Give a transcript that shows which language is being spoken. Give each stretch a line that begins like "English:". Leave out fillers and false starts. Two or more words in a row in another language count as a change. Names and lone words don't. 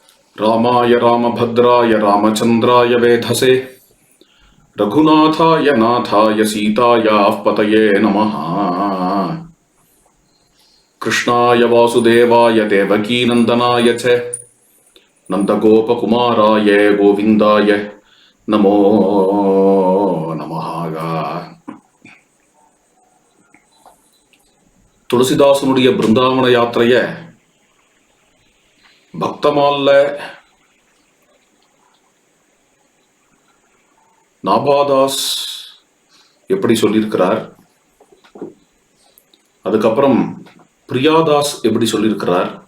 Sanskrit: रामाय रामभद्राय रामचन्द्राय वेधसे रघुनाथाय नाथाय सीतायाः पतये नमः। कृष्णाय वासुदेवाय देवकीनन्दनाय च नन्दगोपकुमाराय गोविन्दाय नमो नमः।
Tamil: துளசிதாசனுடைய பிருந்தாவன யாத்திரைய பக்தமால்ல நாபாதாஸ் எப்படி சொல்லியிருக்கிறார், அதுக்கப்புறம் பிரியாதாஸ் எப்படி சொல்லியிருக்கிறார்,